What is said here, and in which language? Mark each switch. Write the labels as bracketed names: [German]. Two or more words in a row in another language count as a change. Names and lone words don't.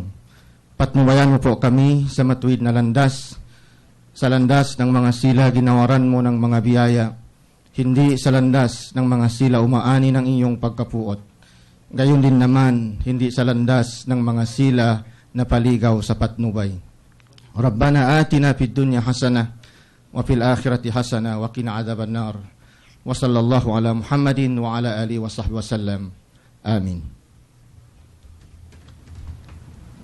[Filipino] Patnubayan mo po kami sa matuwid na landas, sa landas ng mga sila ginawaran mo ng mga biyaya, hindi sa landas ng mga sila umaani ng iyong pagkapuot. Gayon din naman, hindi sa landas ng mga sila na paligaw sa patnubay. [Arabic] ربنا آتنا في الدنيا حسنة وفي الآخرة حسنة وقنا عذاب النار. وصلى الله على محمد وعلى آله وصحبه وسلم. Amin.